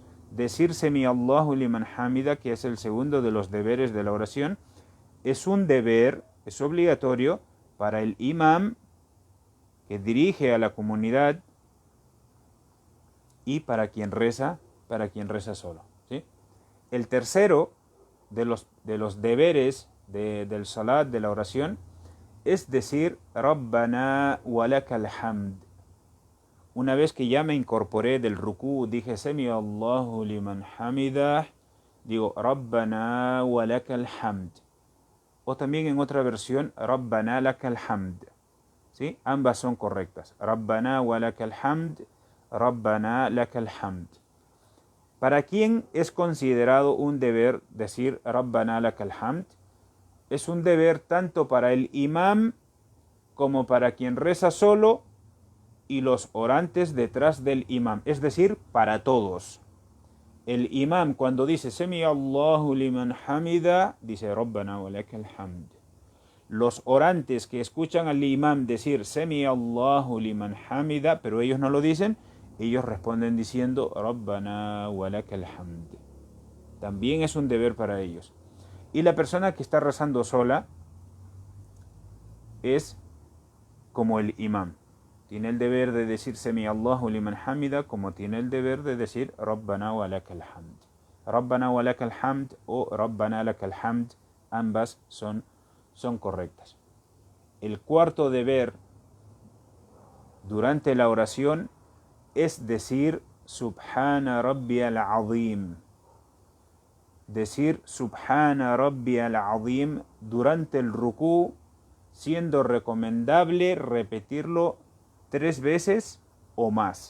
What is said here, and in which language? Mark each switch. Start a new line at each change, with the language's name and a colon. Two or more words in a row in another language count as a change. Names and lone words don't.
Arabic: Decir سمع الله لمن حمده,
Spanish: que es el segundo de los deberes de la oración, es un deber, es obligatorio para el imam que dirige a la comunidad y para quien reza solo, ¿sí? El tercero de los deberes del salat, de la oración, es decir
Arabic: ربنا ولك الحمد.
Spanish: Una vez que ya me incorporé del rukú, dije
Arabic: سمع الله لمن حمده,
Spanish: digo
Arabic: ربنا ولك الحمد.
Spanish: O también en otra versión
Arabic: ربنا لك الحمد,
Spanish: ¿sí? Ambas son correctas.
Arabic: ربنا ولك الحمد، ربنا لك الحمد.
Spanish: ¿Para quién es considerado un deber decir
Arabic: ربنا لك الحمد?
Spanish: Es un deber tanto para el imam como para quien reza solo y los orantes detrás del imam, es decir, para todos. el imam cuando dice
Arabic: سمع الله لمن حمده,
Spanish: dice
Arabic: ربنا ولك الحمد.
Spanish: Los orantes que escuchan al imam decir
Arabic: سمع الله لمن حمده,
Spanish: pero ellos no lo dicen, ellos responden diciendo
Arabic: ربنا ولك الحمد.
Spanish: También es un deber para ellos. Y la persona que está rezando sola es como el imam. Tiene el deber de decir
Arabic: سمع الله لمن حمده,
Spanish: como tiene el deber de decir
Arabic: ربنا ولك الحمد. ربنا ولك الحمد o ربنا لك الحمد,
Spanish: ambas son correctas. El cuarto deber durante la oración es decir
Arabic: سبحان ربي العظيم.
Spanish: Decir
Arabic: سبحان ربي العظيم
Spanish: durante el rukú, siendo recomendable repetirlo 3 veces o más.